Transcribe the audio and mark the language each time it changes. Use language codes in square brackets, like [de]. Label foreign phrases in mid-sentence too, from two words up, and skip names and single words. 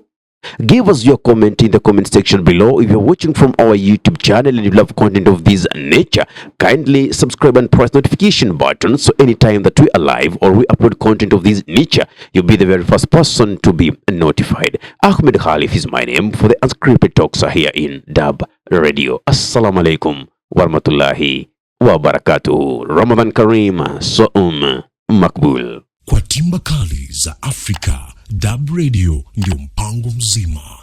[en] Give us your comment in the comment section below. If you're watching from our YouTube channel and you love content of this nature, kindly subscribe and press notification button, so anytime that we are live or we upload content of this nature, you'll be the very first person to be notified. Ahmed Khalif is my name for the unscripted talks here in DURB Radio. [ar] السلام عليكم ورحمة الله وبركاته. رمضان كريم, صوم مقبول. [sw] Kwa timba kali za Afrika, DURB Radio ndio mpango mzima.